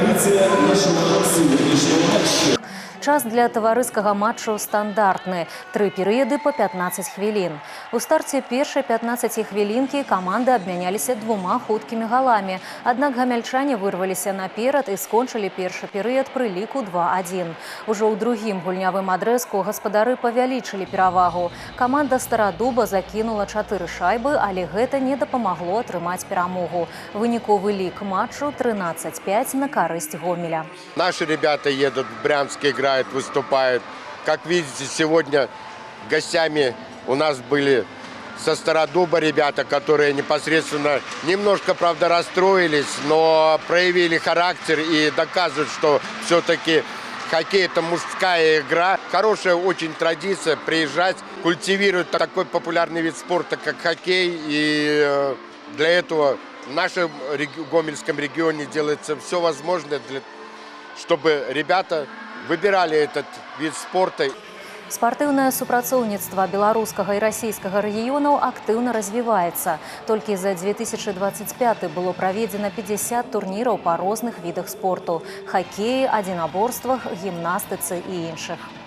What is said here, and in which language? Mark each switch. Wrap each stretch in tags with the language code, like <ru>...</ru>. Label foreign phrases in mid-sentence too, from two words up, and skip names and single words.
<uk>Кульмінація нашого сьогоднішнього матчу.</uk> <be>Час для таварыскага матчу стандартны. 3 перыяды по 15 хвілін. У старце першай 15 хвілінкі каманды абмяняліся 2 хуткімі галамі. Аднак гамяльчане вырваліся наперад і скончылі першы перыяд пры ліку 2-1. Ужо ў другім гульнявым адрэзку гаспадары павялічылі перавагу. Каманда Старадуба закінула 4 шайбы, але гэта не дапамагло атрымаць перамогу. Выніковы лік матчу 13-5 на карысць Гомеля.</be> <ru>Наши ребята едут в Брянск, играют, выступают. Как видите, сегодня гостями у нас были со Стародуба ребята, которые непосредственно немножко, правда, расстроились, но проявили характер и доказывают, что все-таки хоккей – это мужская игра. Хорошая очень традиция приезжать, культивировать такой популярный вид спорта, как хоккей. И для этого в нашем Гомельском регионе делается все возможное, чтобы ребята выбирали этот вид спорта.</ru> <be>Спартыўнае супрацоўніцтва беларускага і расійскага рэгіёнаў актыўна развіваецца. Толькі за 2025 было праведзена 50 турніраў па розных відах спорту – хакеі, адзінаборствах, гімнастыцы і іншых.</be>